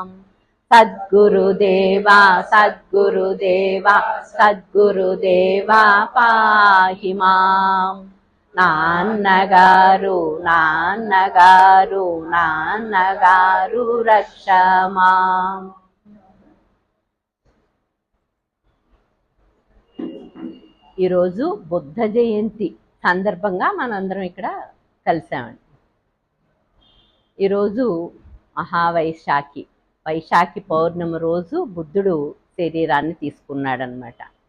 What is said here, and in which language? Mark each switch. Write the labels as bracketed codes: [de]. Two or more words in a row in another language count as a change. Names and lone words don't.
[sa] सद्गुरुदेवा सद्गुरुदेवा सद्गुरुदेवा पाहि मां [te] నాన్నగారు నాన్నగారు నాన్నగారు [sa] रक्ष मां। [te] ఈరోజు బుద్ధ జయంతి సందర్భంగా మనందరం ఇక్కడ కలిసామండి. ఈరోజు మహావైశాఖి వైశాఖి పౌర్ణమి రోజు బుద్ధుడు శరీరాన్ని తీసుకున్నాడనమాట.